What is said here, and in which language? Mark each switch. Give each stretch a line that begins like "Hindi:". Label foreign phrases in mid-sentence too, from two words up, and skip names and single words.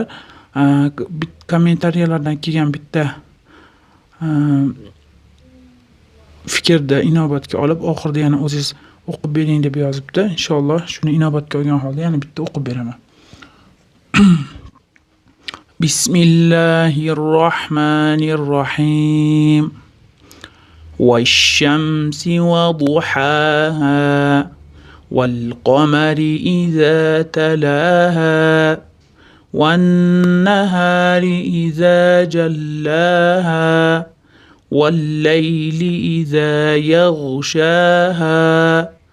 Uzbek: Kommentariyalardan kelgan bitta fikrda inobatga olib, oxirida yana o'zingiz o'qib bering deb yozibdi. Inshaalloh shuni inobatga olgan holda yana bitta o'qib beraman. Bismillahirrohmanirrohim.
Arabic: والشمس وضحاها والقمر إذا تلاها والنهار إذا جلاها والليل إذا يغشاها